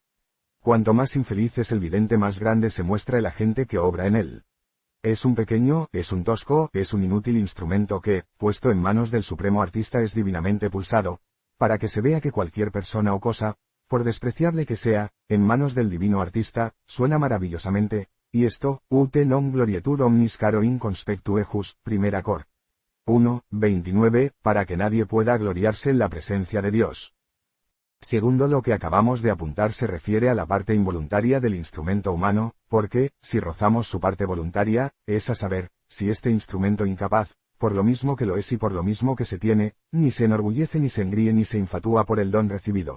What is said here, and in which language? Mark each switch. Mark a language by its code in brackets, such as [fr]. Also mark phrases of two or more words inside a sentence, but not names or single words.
[es] Cuanto más infeliz es el vidente, más grande se muestra el agente que obra en él. Es un pequeño, es un tosco, es un inútil instrumento que, puesto en manos del supremo artista, es divinamente pulsado, para que se vea que cualquier persona o cosa, por despreciable que sea, en manos del divino artista, suena maravillosamente, y esto, [la] ut non glorietur omnis caro in conspectu ejus, [es] primera cor. 1:29, para que nadie pueda gloriarse en la presencia de Dios. Segundo, lo que acabamos de apuntar se refiere a la parte involuntaria del instrumento humano, porque, si rozamos su parte voluntaria, es a saber, si este instrumento incapaz, por lo mismo que lo es y por lo mismo que se tiene, ni se enorgullece ni se engríe ni se infatúa por el don recibido.